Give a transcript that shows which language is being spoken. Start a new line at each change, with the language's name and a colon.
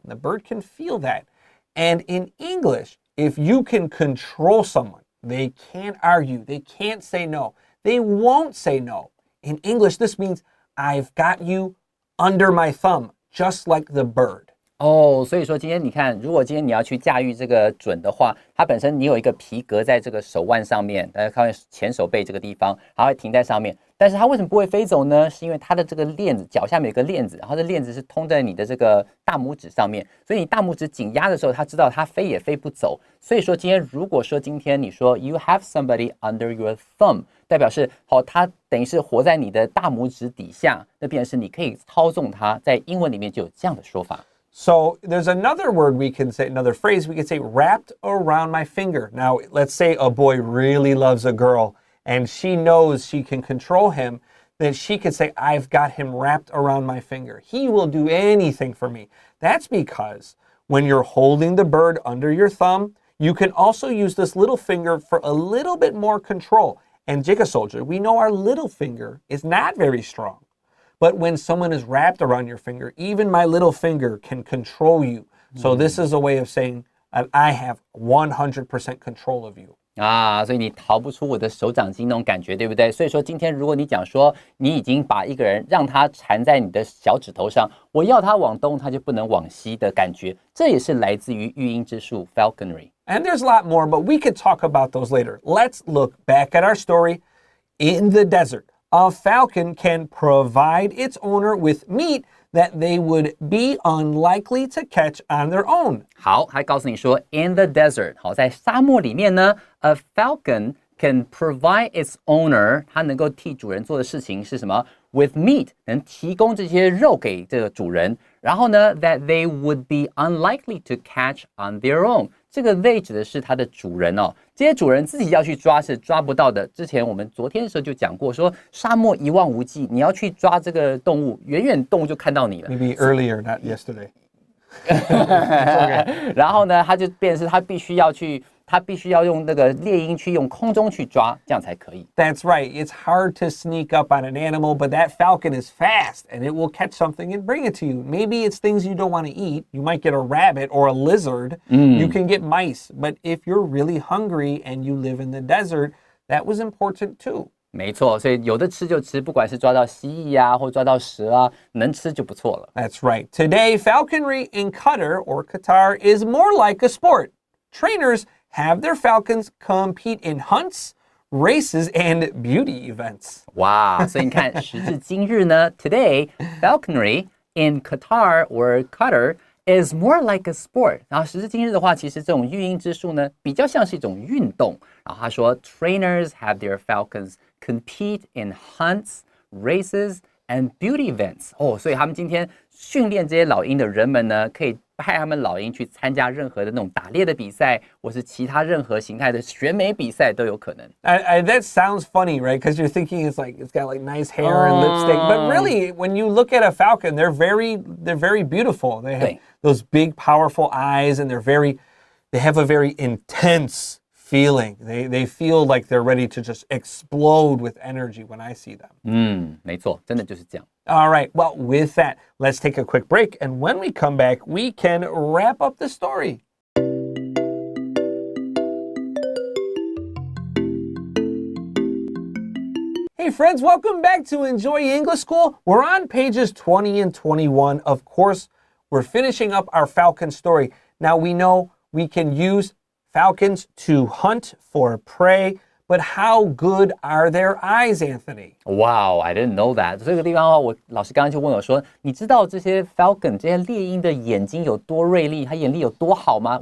English: The bird can feel that. And in English, if you can control someone, they can't argue. They can't say no. They won't say no. In English, this means I've got you under my thumb, just like the bird.
Chinese: 哦，所以说今天你看，如果今天你要去驾驭这个准的话，它本身你有一个皮革在这个手腕上面，大家看前手背这个地方，它会停在上面。但是它为什么不会飞走呢？是因为它的这个链子脚下面有个链子，然后这链子是通在你的这个大拇指上面，所以你大拇指紧压的时候，它知道它飞也飞不走。所以说今天如果说今天你说
English: you have somebody under your thumb，
Chinese: 代表是它等于是活在你的大拇指底下，那变成是你可以操纵它，在英文里面就有这样的说法。
English: So there's another word we can say, another phrase we could say, wrapped around my finger. Now, let's say a boy really loves a girl and she knows she can control him, then she could say, I've got him wrapped around my finger. He will do anything for me. That's because when you're holding the bird under your thumb, you can also use this little finger for a little bit more control. And Jigga Soldier, we know our little finger is not very strong. But when someone is wrapped around your finger, even my little finger can control you. So this is a way of saying I have 100% control of you.
Chinese: 所以你逃不出我的手掌心那种感觉，对不对？所以说今天如果你讲说你已经把一个人让他缠在你的小指头上，我要他往东，他就不能往西的感觉，这也是来自于育婴之术 falconry.
English: And there's a lot more, but we could talk about those later. Let's look back at our story. In the desert, a falcon can provide its owner with meat that they would be unlikely to catch on their own.
Chinese: 好，还告诉你说
English: in the desert，
Chinese: 好，在沙漠里面呢 ，
English: a falcon can provide its owner，
Chinese: 它能够替主人做的事情是什么 ？
English: With meat，
Chinese: 能提供这些肉给这个主人。然后呢
English: ，that they would be unlikely to catch on their own。
Chinese: 这个 they 指的是它的主人哦，这些主人自己要去抓是抓不到的。之前我们昨天的时候就讲过，说沙漠一望无际，你要去抓这个动物，远远动物就看到你了。
English: Maybe earlier, not yesterday.
Chinese: 然后呢，它就变成是它必须要用那个猎鹰去用空中去抓，这样才可以。
English: That's right. It's hard to sneak up on an animal, but that falcon is fast and it will catch something and bring it to you. Maybe it's things you don't want to eat. You might get a rabbit or a lizard. You can get mice. But if you're really hungry and you live in the desert, that was important too.
Chinese: 没错，所以有的吃就吃，不管是抓到蜥蜴啊，或抓到蛇啊，能吃就不错了。
English: That's right. Today, falconry in Qatar or Qatar is more like a sport. Trainers have their falcons compete in hunts, races, and beauty events.
Chinese: 哇，所以你看，时至今日呢
English: ，Today falconry in Qatar or Qatar is more like a sport.
Chinese: 然后时至今日的话，其实这种育婴之术呢，比较像是一种运动。然后他说
English: ，Trainers have their falcons compete in hunts, races, and beauty events.
Chinese: 所以他们今天训练这些老鹰的人们呢，可以派他们老鹰去参加任何的那种打猎的比赛，或是其他任何形态的选美比赛都有可能。
English: That sounds funny, right? Because you're thinking it's got like nice hair and lipstick, but really, when you look at a falcon, they're very beautiful. They have those big, powerful eyes, and they have a very intense feeling. They feel like they're ready to just explode with energy when I see them.
Chinese: 没错，真的就是这样。
English: All right, well, with that, let's take a quick break. And when we come back, we can wrap up the story. Hey friends, welcome back to Enjoy English School. We're on pages 20 and 21. Of course, we're finishing up our falcon story. Now we know we can use falcons to hunt for prey, but how good are their eyes, Anthony? Wow, I didn't know that.
Chinese: 这个地方我老师刚刚就问我说，你知道这些 falcon 这些猎鹰的眼睛有多锐利，它眼力有多好吗？